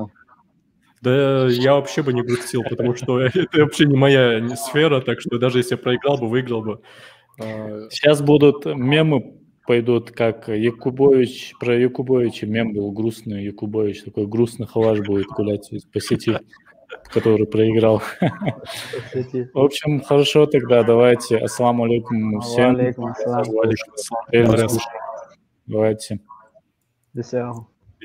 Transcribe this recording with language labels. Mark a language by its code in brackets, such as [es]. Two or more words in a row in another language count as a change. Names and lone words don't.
[ru] Да я вообще бы не грустил, потому что это вообще не моя сфера, так что даже если я проиграл бы, выиграл бы. Сейчас будут мемы, пойдут, как Якубович, про Якубовича мем был грустный, Якубович, такой грустный Хаваж будет гулять по сети, который проиграл. В общем, хорошо тогда, давайте. [ar] السلام عليكم всем. عليكم السلام. [ru] Давайте. До свидания.